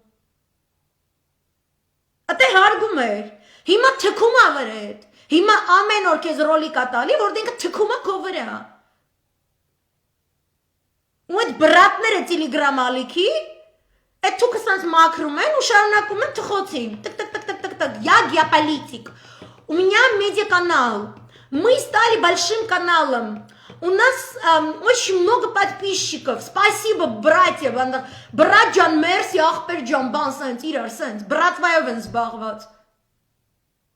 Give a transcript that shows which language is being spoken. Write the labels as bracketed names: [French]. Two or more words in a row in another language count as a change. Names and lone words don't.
[Armenian] Ատե հարգում էր։ Հիմա թքում է վրեդ, հիմա ամեն օր քեզ ռոլիկ է տալի, որ դենքը թքում է քո վրա։ Ու այդ բրատները տիլիգրամ ալիքի, այդ թուքը սանց մաքրում են ու շարունակում են թխոցին, [Russian] тык-тык-тык-тык-тык, я геополитик, у меня медиаканал, мы стали большим каналом, у нас очень много подписчиков, спасибо, братья, брат Ջան, [Armenian] մերսի, ախպեր Ջան, բան սենց, իրար սենց, բրատվայով են զբաղված։